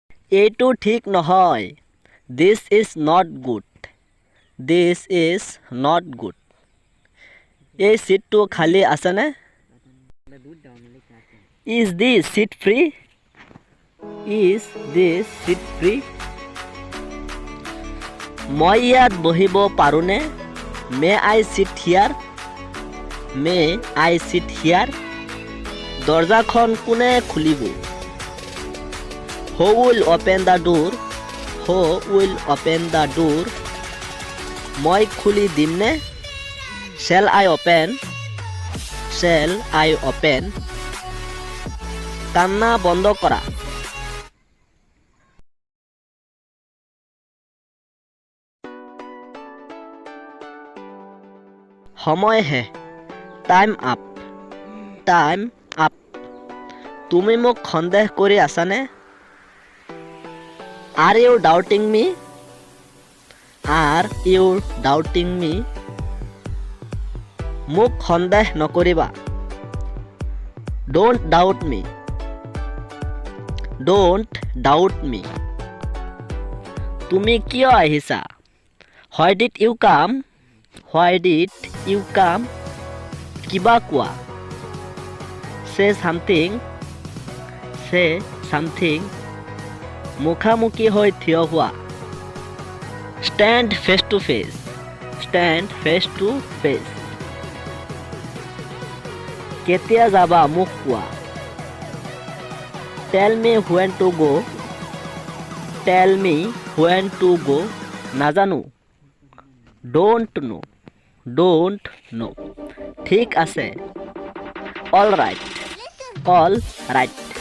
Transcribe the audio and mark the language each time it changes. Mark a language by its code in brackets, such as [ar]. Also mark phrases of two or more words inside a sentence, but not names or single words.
[as] এইটো ঠিক নহয়। [en] This is not good. This is not good. [as] এই সিটটো খালী আছেনে? [en] Is this seat free? Is this seat free? [as] মই ইয়াত বহিব পাৰোঁনে? [en] May I sit here? May I sit here? [as] দৰজাখন কোনে খুলিব? [en] Who will open the door? Who will open the door? [as] মই খুলি দিমনে? [en] Shall I open? Shall I open? [as] কান্না বন্ধ কৰা। সময় শেষ। [en] Time up. Time up. [as] তুমি মোক সন্দেহ কৰি আছানে? [en] Are you doubting me? Are you doubting me? [as] মোক সন্দেহ নকৰিবা। [en] Don't doubt me. Don't doubt me. [as] তুমি কিয় আহিছা? [en] Why did you come? Why did you come? [as] কিবা কোৱা। [en] Say something. Say something. [as] মুখামুখি হৈ থিয় হোৱা। [en] Stand face to face. Stand face to face. [as] কেতিয়া যাবা মোক কোৱা। [en] Tell me when to go. Tell me when to go. নাজানো। Don't know. Don't know. [as] ঠিক আছে। [en] All right. All right.